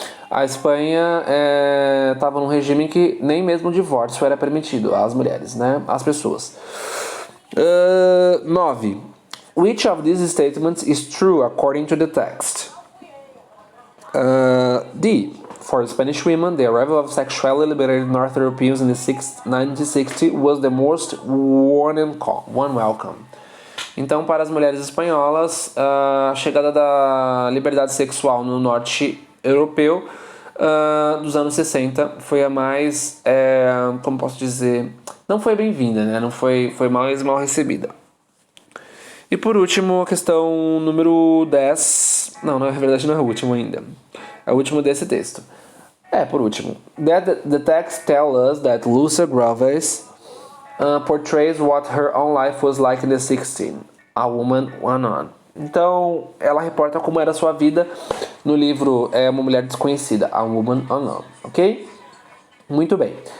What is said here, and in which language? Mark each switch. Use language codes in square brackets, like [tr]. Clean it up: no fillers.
[pt] A Espanha estava num regime em que nem mesmo o divórcio era permitido às mulheres, né? Às pessoas. 9. [en] Which of these statements is true according to the text? D. For Spanish women, the arrival of sexually liberated North Europeans in the 1960 was the most one welcome. [pt] Então, para as mulheres espanholas, a chegada da liberdade sexual no norte europeu dos anos 60 foi a mais, como posso dizer, não foi bem-vinda, né? Não foi mais mal recebida. E por último, a questão número 10. Não, na verdade não é o último ainda. É o último desse texto. Por último. [en] The text tells us that Lucia Graves portrays what her own life was like in the 60s. A Woman Unknown. [pt] Então, ela reporta como era a sua vida no livro Uma Mulher Desconhecida, A Woman Unknown. Ok? Muito bem.